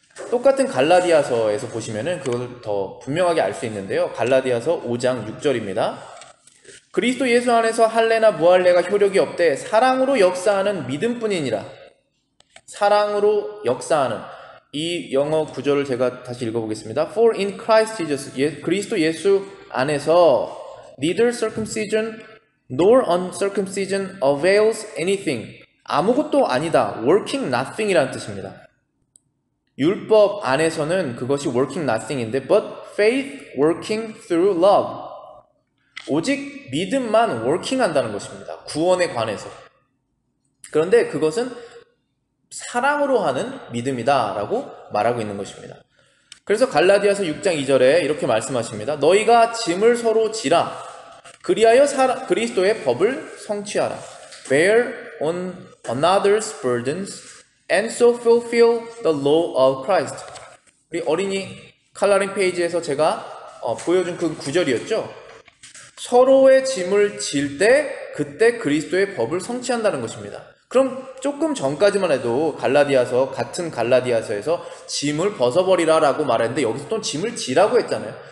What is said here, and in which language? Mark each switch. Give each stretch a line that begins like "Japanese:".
Korean: 똑같은 갈라디아서에서 보시면은 그걸 더 분명하게 알 수 있는데요. 갈라디아서 5장 6절입니다. 그리스도 예수 안에서 할례나 무할례가 효력이 없되 사랑으로 역사하는 믿음뿐이니라. 사랑으로 역사하는, 이 영어 구절을 제가 다시 읽어보겠습니다.
English: For in Christ Jesus,
Korean: 그리스도 예수 안에서
English: neither circumcision nor uncircumcision avails anything.
Korean: 아무것도 아니다.
English: working nothing이라는
Korean: 뜻입니다. 율법 안에서는 그것이
English: working nothing인데 but faith working through love.
Korean: 오직 믿음만 working 한다는 것입니다. 구원에 관해서. 그런데 그것은 사랑으로 하는 믿음이다 라고 말하고 있는 것입니다. 그래서 갈라디아서 6장 2절에 이렇게 말씀하십니다. 너희가 짐을 서로 지라 그리하여 그리스도의 법을 성취하라.
English: Bear on another's burdens and so fulfill the law of Christ.
Korean: 우리 어린이 칼라린 페이지에서 제가 보여준 그 구절이었죠. 서로의 짐을 질 때 그때 그리스도의 법을 성취한다는 것입니다. 그럼 조금 전까지만 해도 같은 갈라디아서에서 짐을 벗어버리라 라고 말했는데 여기서 또 짐을 지라고 했잖아요.